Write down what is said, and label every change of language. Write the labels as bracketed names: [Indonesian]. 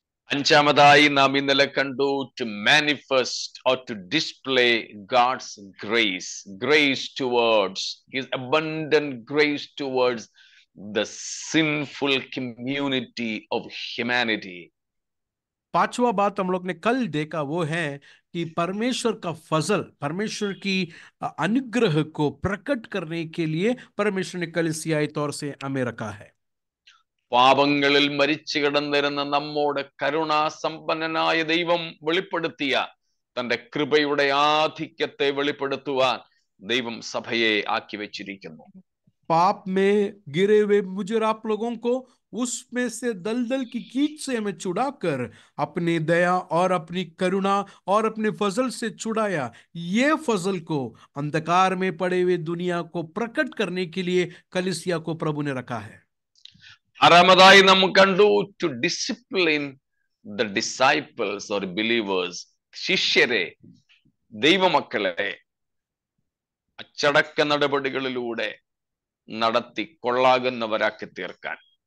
[Malayalam] അഞ്ചാമതായി നാം ഇന്നലെ കണ്ടു, [English] To manifest or to display God's grace, grace towards his abundant grace towards the sinful community of humanity. [Hindi] पांचवा बात हम लोग ने कल देखा वो है कि परमेश्वर का फजल, परमेश्वर की अनुग्रह को प्रकट करने के लिए परमेश्वर ने कलीसियाई तौर से हमें रखा है। [Malayalam] പാപങ്ങളിൽ മരിച്ചു കിടന്നിരുന്ന നമ്മോട് കരുണാസമ്പന്നനായ ദൈവം വെളിപ്പെടുത്തിയ തന്റെ കൃപയുടെ ആധിക്യത്തെ വെളിപ്പെടുത്തുവാൻ ദൈവം സഭയെ ആക്കി വെച്ചിരിക്കുന്നു. [Hindi] पाप में गिरे हुए मुझे आप लोगों को उसमें से दलदल की कीच से हमें छुड़ाकर अपनी दया और अपनी करुणा और अपने फजल से छुड़ाया। ये फजल को अंधकार में पड़े हुए दुनिया को प्रकट करने के लिए कलीसिया को प्रभु ने रखा है। [Malayalam] ആറാമതായി നാം കണ്ടു, [English] to discipline the disciples or believers, [Malayalam] ശിഷ്യരെ, ദൈവമക്കളെ അച്ചടക്ക നടപടികളിലൂടെ നടത്തി കൊള്ളാകുന്നവരാക്കി തീർക്കാൻ.